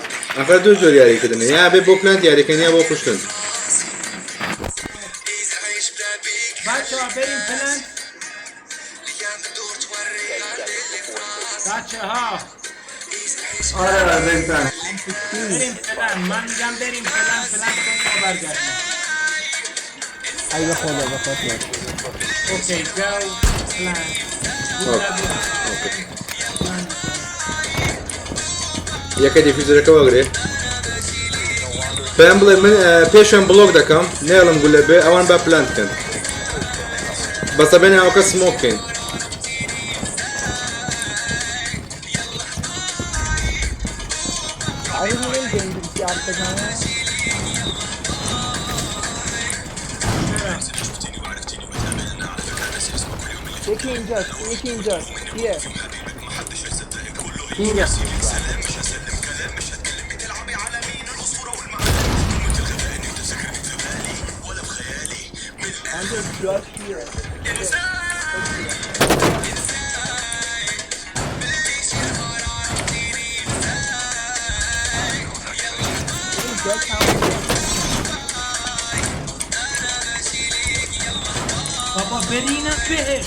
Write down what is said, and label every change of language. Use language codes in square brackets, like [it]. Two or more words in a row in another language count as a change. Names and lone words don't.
[ckb] ئەخە دوو جۆر یاریکردنە یا بێ بۆ پلان یاریکردن یا بۆ کوشتن [fa] بچه‌ها بریم پلن بچه‌ها آره بریم پلن بریم پلن من میگم بریم پلن کنیم و برگردیم ای به خدا بخواد [en] okay go plan [ckb] یەکە دیفیوزەرەکە وەگرێ پێیان بڵێ من پێشیان بڵۆک دەکەم نێڵم گولە بێ ئەوان با پلان بکەن بەسە بێنێ ئەوکە سمۆک بکەین [tr] Hayır nereye geldik ya arkadan? İki ineceğiz. [en] Here. [fa] اینجا [en] Bence just here. [fa] بابا برینم بهش